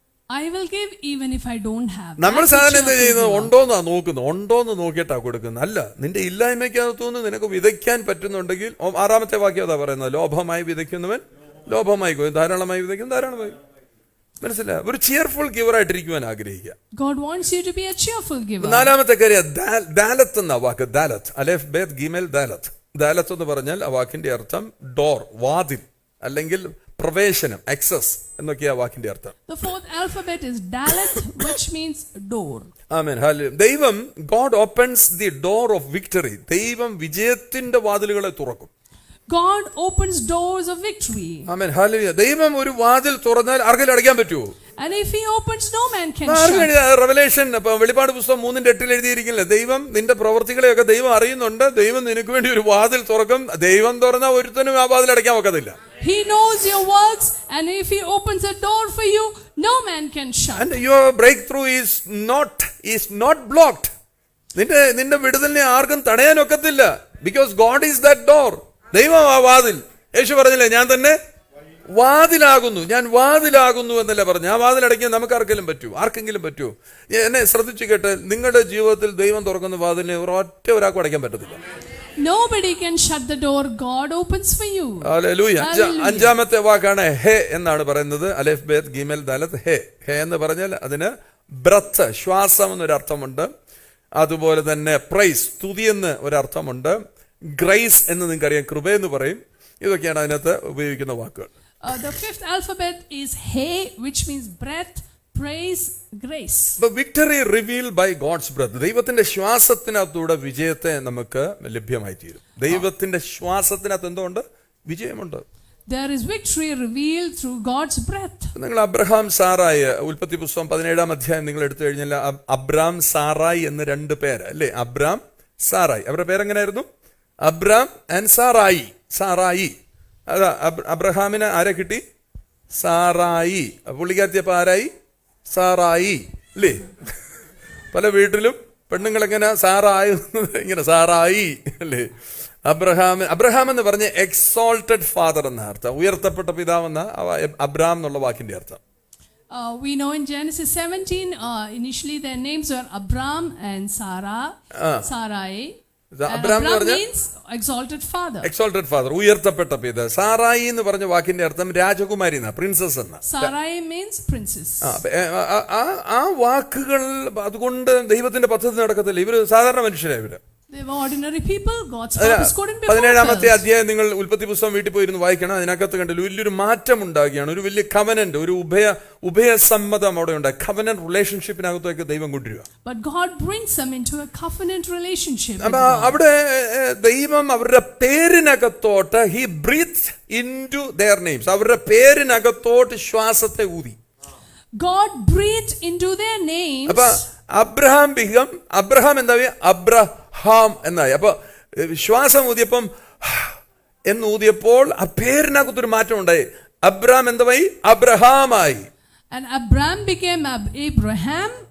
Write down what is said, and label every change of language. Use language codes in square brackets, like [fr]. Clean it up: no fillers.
[en] I will give even if I don't have. [ml] നമ്മൾ സാധാരണ എന്താ ചെയ്യുന്നത്? ഉണ്ടോന്ന് നോക്കിയിട്ടാ കൊടുക്കുന്നത്. അല്ല, നിന്റെ ഇല്ലായ്മയ്ക്കകത്തുനിന്ന് നിനക്ക് വിതയ്ക്കാൻ പറ്റുന്നുണ്ടെങ്കിൽ 6-ാമത്തെ വാക്യം അതാ പറയുന്നത്. ലോഭമായി വിതയ്ക്കുന്നവൻ ലോഭമായി കൊയ്യും, ധാരാളമായി വിതയ്ക്കും ധാരാളമായി. മനസ്സിലായ? ഒരു ചിയർഫുൾ ഗിവർ ആയിട്ടിരിക്കുവാൻ ആഗ്രഹിക്കുക. [en] God wants you to be a cheerful giver. [ml] 4-ാമത്തെ കാര്യം ദാലത്ത് എന്ന വാക്ക്. ദാലത്ത്, അലേഫ് ബേത്ത് ഗീമേൽ ദാലത്ത്. ദാലത്ത് എന്ന് പറഞ്ഞാൽ ആ വാക്കിന്റെ അർത്ഥം ഡോർ, വാതിൽ, അല്ലെങ്കിൽ പ്രവേശനം, ആക്സസ് എന്നൊക്കെയാ വാക്കിന്റെ അർത്ഥം. [en] The 4th alphabet is Dalet, which means door. [ml] Amen. Hallelujah. ദൈവം, [en] God opens the door of victory. [ml] ദൈവം വിജയത്തിന്റെ വാതിലുകളെ തുറക്കും. [en] God opens doors of victory. [ml] Amen. Hallelujah. ദൈവം ഒരു വാതിൽ തുറന്നാൽ ആർക്കെങ്കിലും അടയ്ക്കാൻ പറ്റുമോ? [en] And if he opens, no man can shut. [ml] Revelation, വെളിപ്പാട് പുസ്തകം 3:8 എഴുതിയിരിക്കില്ല, ദൈവം നിന്റെ പ്രവർത്തികളെയൊക്കെ ദൈവം അറിയുന്നുണ്ട്. ദൈവം നിനക്ക് വേണ്ടി ഒരു വാതിൽ തുറക്കും. ദൈവം തുറന്നാൽ ഒരുത്തനും ആ വാതിൽ അടയ്ക്കാൻ ഒക്കത്തില്ല. [en] He knows your works, and if he opens a door for you, no man can shut. And your breakthrough is not blocked. [ml] നിന്റെ വിടുതലിനെ ആർക്കും തടയാൻ ഒക്കത്തില്ല. [en] Because God is that door. [ml] ദൈവം ആ വാതിൽ. യേശു പറഞ്ഞില്ലേ, ഞാൻ തന്നെ വാതിലാകുന്നു എന്നല്ല പറഞ്ഞു. ആ വാതിൽ അടയ്ക്കാൻ നമുക്ക് ആർക്കെങ്കിലും പറ്റുമോ? എന്നെ ശ്രദ്ധിച്ചു കേട്ട്, നിങ്ങളുടെ ജീവിതത്തിൽ ദൈവം തുറക്കുന്ന വാതിലിനെ ഒരാൾക്കും അടയ്ക്കാൻ പറ്റത്തില്ല. [en] Nobody can shut the door God opens for you. [ml] Hallelujah. 5-ാമത്തെ വാക്കാണ് ഹേ എന്നാണ് പറയുന്നത്. അലേഫ് ബേത്ത് ഗീമേൽ ദാലത്ത്. ഹേ എന്ന് പറഞ്ഞാൽ അതിന് ബ്രത്ത്, ശ്വാസം എന്നൊരർത്ഥമുണ്ട്. അതുപോലെ തന്നെ പ്രൈസ്, സ്തുതി എന്ന് ഒരർത്ഥമുണ്ട്. ഗ്രേസ് എന്ന് നിങ്ങൾക്കറിയാം, കൃപയെന്ന് പറയും. ഇതൊക്കെയാണ് അതിനകത്ത് ഉപയോഗിക്കുന്ന വാക്കുകൾ. [en] The 5th alphabet is He, which means breath, praise, grace. The victory revealed by God's breath. [ml] ദൈവത്തിന്റെ ശ്വാസത്തിനകത്തൂടെ വിജയത്തെ നമുക്ക് ലഭ്യമായി തീരും. ദൈവത്തിന്റെ ശ്വാസത്തിനകത്ത് എന്തുണ്ട്? വിജയമുണ്ട്. [en] There is victory revealed through God's breath. [ml] നിങ്ങൾ അബ്രഹാം സാറായി, ഉൽപ്പത്തി പുസ്തകം 17-ാം അധ്യായം നിങ്ങൾ എടുത്തു കഴിഞ്ഞാൽ അബ്രാം സാറായി എന്ന് 2 പേര് അല്ലേ. അബ്രാം, സാറായി. അവരുടെ പേരെങ്ങനെയായിരുന്നു? അബ്രാം ആൻഡ് സാറായി. അതാ അബ്രഹാമിന് ആരെ കിട്ടി? സാറായി. പുള്ളിക്കാരത്തിയപ്പോ ആരായി? സാറായി അല്ലേ. പല വീട്ടിലും പെണ്ണുങ്ങളെങ്ങനെ സാറായി, ഇങ്ങനെ സാറായി അല്ലേ. അബ്രഹാം എന്ന് പറഞ്ഞ എക്സോൾട്ടഡ് ഫാദർ എന്ന അർത്ഥം, ഉയർത്തപ്പെട്ട പിതാവെന്ന അബ്രാം എന്നുള്ള വാക്കിന്റെ അർത്ഥം. [en] We know in Genesis 17, initially their names were Abram and Sarai. Abram means exalted father. [ml] ഉയർത്തപ്പെട്ട പിതാവ്. സാറായി എന്ന് പറഞ്ഞ വാക്കിന്റെ അർത്ഥം രാജകുമാരി എന്നാ, പ്രിൻസസ് എന്ന. [en] Sarai means princess. [ml] ആ വാക്കുകൾ അതുകൊണ്ട് ദൈവത്തിന്റെ പദ്ധതി നടക്കത്തില്ല. ഇവര് സാധാരണ മനുഷ്യരാണ്. ഇവര് [en] They were ordinary people. God's purpose couldn't be fulfilled. [ml] 17-ാമത്തെ അധ്യായം നിങ്ങൾ ഉൽപ്പത്തി പുസ്തകം വീട്ടിൽ പോയിരുന്നു വായിക്കണം. അതിനകത്ത് കണ്ടില്ല, വലിയൊരു മാറ്റം ഉണ്ടാകുകയാണ്. ഒരു വലിയ കവനന്റ്, ഒരു ഉഭയസമ്മതം അവിടെ ഉണ്ടായി. കവനന്റ് റിലേഷൻഷിപ്പിനകത്തേക്ക് ദൈവം കൊണ്ടുവരിക. [en] But God brings them into a covenant relationship. [ml] അവിടെ ദൈവം അവരുടെ പേരിനകത്തോട്ട് [en] he breathed into their names. [ml] അവരുടെ പേരിനകത്തോട്ട് ശ്വാസത്തെ ഊതി. [en] God breathed into their names. [ml] അപ്പൊ അബ്രഹാം എന്തായി? അബ്രഹാം എന്നായി. അപ്പൊ ശ്വാസം ഊതിയപ്പം എന്നൂതിയപ്പോൾ ആ പേരിനകത്തൊരു മാറ്റം ഉണ്ടായി. അബ്രഹാം എന്തായി? അബ്രഹാമായി. [en] And Abram became Abraham.